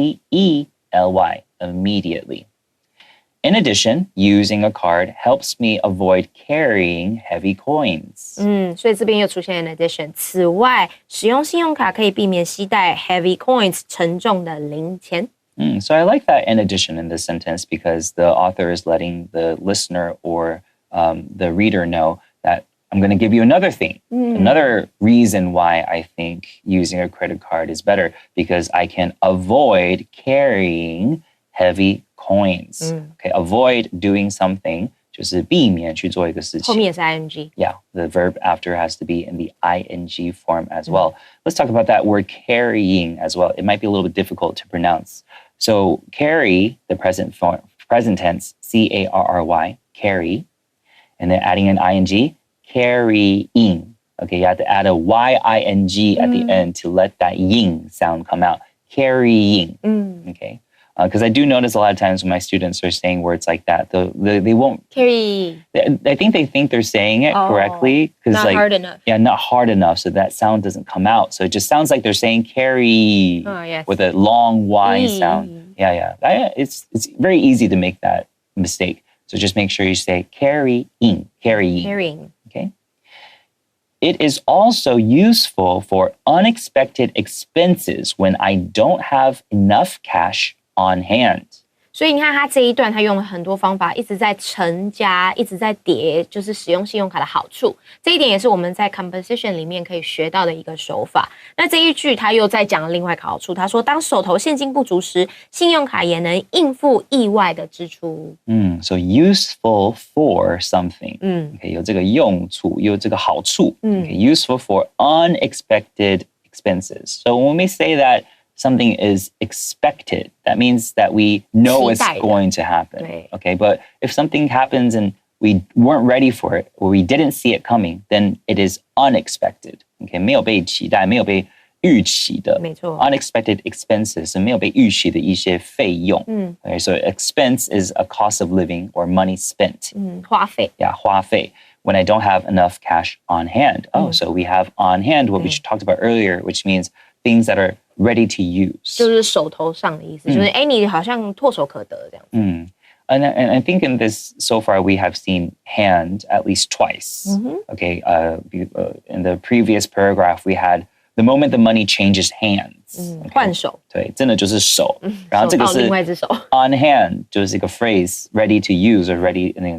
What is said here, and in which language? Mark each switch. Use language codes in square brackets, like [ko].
[en] I-M-M-E-D-I-A-T-E-L-Y. Immediately. In addition, using a card helps me avoid carrying heavy coins. [zh] 所以这边又出现 [en] in addition。 [zh] 此外，使用信用卡可以避免携带 [en] heavy coins [zh] 沉重的零钱。 [en] So I like that in addition in this sentence because the author is letting the listener or the reader know that I'm going to give you another thing, another reason why I think using a credit card is better because I can avoid carrying heavy coins. Okay, avoid doing something [zh] 就是避免去做一个事情。后面也是 ing。 [en] Yeah, the verb after has to be in the ing form as well. Let's talk about that word carrying as well. It might be a little bit difficult to pronounce. So carry, the present tense, C-A-R-R-Y, carry, and then adding an ing, carrying. Okay, you have to add a Y-I-N-G at the end to let that ying sound come out. Carrying. Okay. Because I do notice a lot of times when my students are saying words like that, they won't carry. I think they think they're saying it correctly. Not hard enough. Yeah, not hard enough. So that sound doesn't come out. So it just sounds like they're saying carry with a long Y sound. Yeah. It's very easy to make that mistake. So just make sure you say carrying. Okay. It is also useful for unexpected expenses when I don't have enough cash on hand. [zh] 所以你看他这一段他用了很多方法，一直在乘加，一直在叠，就是使用信用卡的好处。这一点也是我们在 composition 里面可以学到的一个手法。那这一句他又在讲另外一个好处，他说当手头现金不足时，信用卡也能应付意外的支出。 [en] So useful for something. [zh] Okay, 有这个用处，有这个好处。 [en] Okay, useful for unexpected expenses. So when we say that something is expected, that means that we know it's going to happen. Okay, but if something happens and we weren't ready for it or we didn't see it coming, then it is unexpected. [zh] Okay, 没有被期待，没有被预期的。没错。 [en] Unexpected expenses [zh] 是没有被预期的一些费用。 [en] Okay, so expense is a cost of living or money spent. [zh] 花费。 Yeah, 花费。 [en] When I don't have enough cash on hand. So we have on hand what we talked about earlier, which means things that are ready to use. [zh] 就是手头上的意思，就是你好像唾手可得这样子。 [en] And I think in this, so far, we have seen hand at least twice. Okay, in the previous paragraph, we had the moment the money changes hands. [zh] 换手。对，真的就是手。然后这个是另外一只手。 [en] On hand [zh] 就是一个 [en] phrase, ready to use or ready.